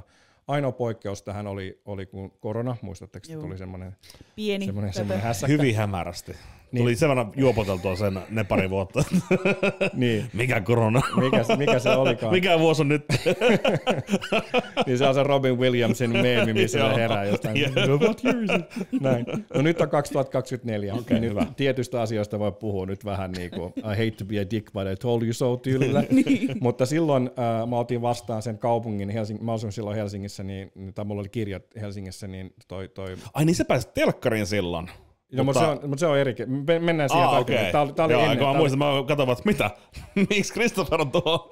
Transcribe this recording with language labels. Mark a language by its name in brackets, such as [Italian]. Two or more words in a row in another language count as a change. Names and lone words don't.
[Finnish] Ainoa poikkeus tähän oli kun korona, muistatteko, että tuli semmoinen hässäkkä. Hyvin hämärästi. Niin. Tuli sen verran juopoteltua ne pari vuotta. Niin. Mikä korona? Mikä se olikaan? Mikä vuosi on nyt? Niin se on se Robin Williamsin meemi, missä se herää jostain. [English] What year is it? [Finnish] Näin. No nyt on 2024. Okay, nyt hyvä. Tietystä asioista voi puhua nyt vähän niin kuin [English] I hate to be a dick, but I told you so [Finnish] -tyylillä. Mutta silloin mä otin vastaan sen kaupungin, mä asuin silloin Helsingissä, tai mulla oli kirjat Helsingissä, niin toi... Ai niin sä pääsit telkkariin silloin? No, mutta se on eri. Mennään siihen tarkemmin. Tämä oli ennen. Mä muistan, mä katsoin, että mitä? Miksi Christopher on tuohon?